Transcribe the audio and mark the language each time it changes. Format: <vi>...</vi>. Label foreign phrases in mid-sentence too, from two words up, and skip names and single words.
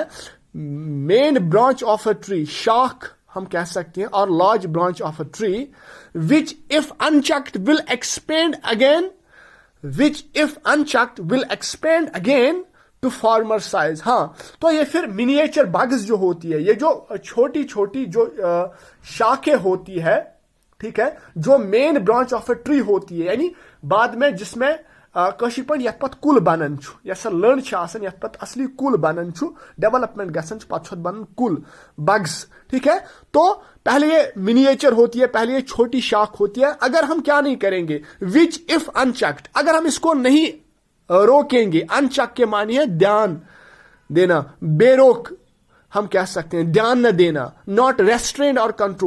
<en>main branch of a tree,</en> <hi>शाख हम कह सकते हैं, और</hi> <en>large branch of a tree, which if unchecked will expand again, which if unchecked will expand again to former size.</en> <hi>हाँ, तो ये फिर</hi> <en>miniature buds</en> <hi>जो होती है, ये जो छोटी छोटी जो शाखें होती है, ठीक है, जो</hi> <en>main branch of a tree</en> <hi>होती है, यानी बाद में जिसमें</hi> <ks>कशिर पे यथ पत कुल बनन छु, यसा लर्न छ आसन, यथ पत असली कुल बनन छु, डेवलपमेंट गसन छु, पत बनन कुल,</ks> <hi>बग्स, ठीक है। तो पहले ये मिनिएचर होती है, पहले ये छोटी शाख होती है। अगर हम क्या नहीं करेंगे,</hi> <en>which if unchecked,</en> <hi>अगर हम इसको नहीं रोकेंगे, अनचक के मानी है ध्यान देना, बेरोक हम कह सकते हैं, ध्यान न देना,</hi> <en>not restrain or control.</en>